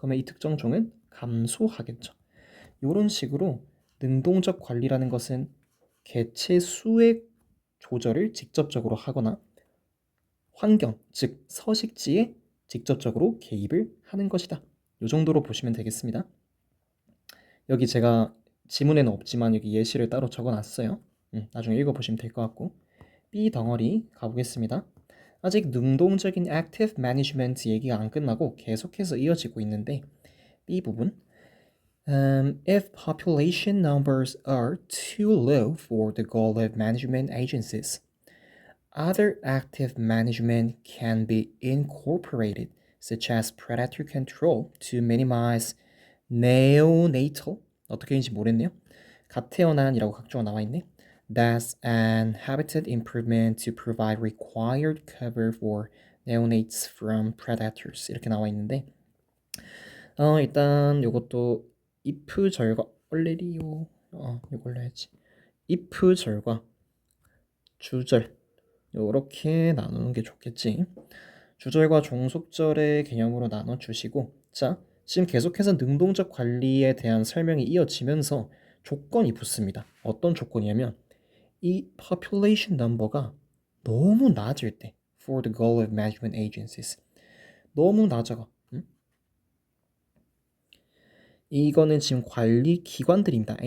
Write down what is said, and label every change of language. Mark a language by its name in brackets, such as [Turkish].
[Korean] 그러면 이 특정 종은 감소하겠죠. 이런 식으로 능동적 관리라는 것은 개체 수의 조절을 직접적으로 하거나 환경, 즉 서식지에 직접적으로 개입을 하는 것이다. 이 정도로 보시면 되겠습니다. 여기 제가 지문에는 없지만 여기 예시를 따로 적어놨어요. 나중에 읽어보시면 될 것 같고 B 덩어리 가보겠습니다. 아직 능동적인 [English] active management [Korean] 얘기가 안 끝나고 계속해서 이어지고 있는데 B 부분 [English] If population numbers are too low for the goal of management agencies, other active management can be incorporated, such as predator control to minimize neonatal [Korean] 어떻게 인지 모르겠네요. 갓 태어난이라고 각주가 나와 있네. [English] Death and habitat improvement to provide required cover for neonates from predators [Korean] 이렇게 나와 있는데 일단 요것도 [English] if [Korean] 절과 얼레리요 요걸로 해야지. if 절과 주절 요렇게 나누는 게 좋겠지. 주절과 종속절의 개념으로 나눠주시고 자 지금 계속해서 능동적 관리에 대한 설명이 이어지면서 조건이 붙습니다. 어떤 조건이냐면 이 population number가 너무 낮을 때 [English] for the goal of management agencies [Korean] 너무 낮아가 이거는 지금 관리 기관들입니다.